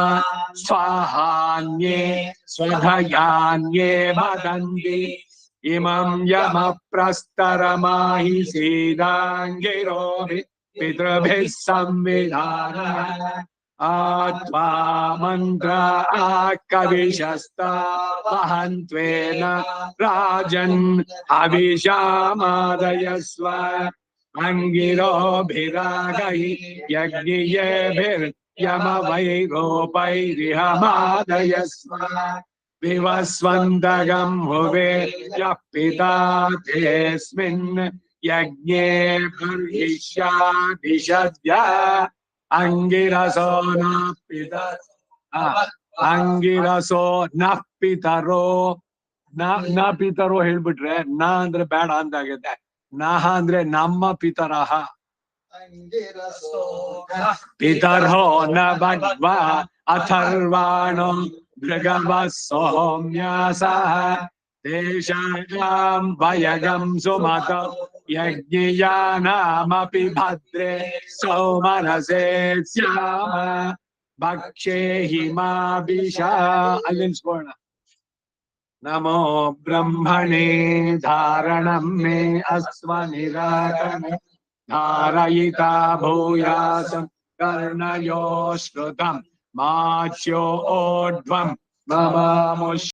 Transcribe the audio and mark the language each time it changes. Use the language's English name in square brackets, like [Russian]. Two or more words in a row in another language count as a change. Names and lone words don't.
[Sanskrit] ಸ್ವಾಹಾನ್ಯೇ ಸ್ವಧಯಾನ್ಯೇ ವದಂತಿ ಇಮಂ ಯಮ ಪ್ರಸ್ತರಮಾಹಿ ಸೀದಾಂಗಿರೋಭಿ ಪಿತೃಭಿಃ ಸಂವಿಧಾನ ಆತ್ವಾ ಮಂತ್ರ ಕವಿಶಸ್ತಾ ವಹಂತ್ವೇನ ರಾಜನ್ ಅಭಿಷಾಮಾದಯಸ್ವ ಅಂಗಿರೋಭಿರಾಗೈ ಯಜ್ಞಿಯೇಭಿರ್ಯಮವೈರೋಪೈರಿಹ ಮಾದಯಸ್ವ ವಿವಸ್ವಂತಗಂ ಹುವೆ ಯಃ ಪಿತಾ ತೇಸ್ಮಿನ್ ಯಜ್ಞೇ ಬರ್ಹಿಷ್ಯಾದಿಶದ್ಯ ಅಂಗಿರಸೋ ನ ಪಿತರೋ ಅಂಗಿರಸೋ ನ ಪಿತರೋ ನ ಪಿತರೋ [Kannada] ಹೇಳ್ಬಿಟ್ರೆ ನ ಅಂದ್ರೆ ಬೇಡ ಅಂತಾಗಿದೆ. ನಹ ಅಂದ್ರೆ ನಮ್ಮ ಪಿತರಹ. [Sanskrit] ಪಿತರೋ ನ ಭಗ್ವ ಅಥರ್ವಾಣೋ ಭೃಗವ ಸೌಮ್ಯಾಸಃ ತೇಷಾಂ ವಯಗಂ ಸುಮತ ಯಜ್ಞಿಯಾನಾಮಪಿ ಭದ್ರೇ ಸೌಮನಸೇ ಸ್ಯಾಮ ಭಕ್ಷೇ ಹಿಮಾಭಿಷಾ. [Kannada] ಅಲ್ಲಿನ್ಸ್ಕೊಳ್ಳೋಣ. [Sanskrit] ನಮೋ ಬ್ರಹ್ಮಣೇ ಧಾರಣಂ ಮೇ ಅಸ್ವ ನಿರಾಕರಣ ಧಾರಯಿತಾ ಭೂಯಾಸಂ ಕರ್ಣಯೋ ಶ್ರುತಂ ಮಾಚ್ಯೋ ಓಢ್ವಂ ಮಮಾಮುಷ್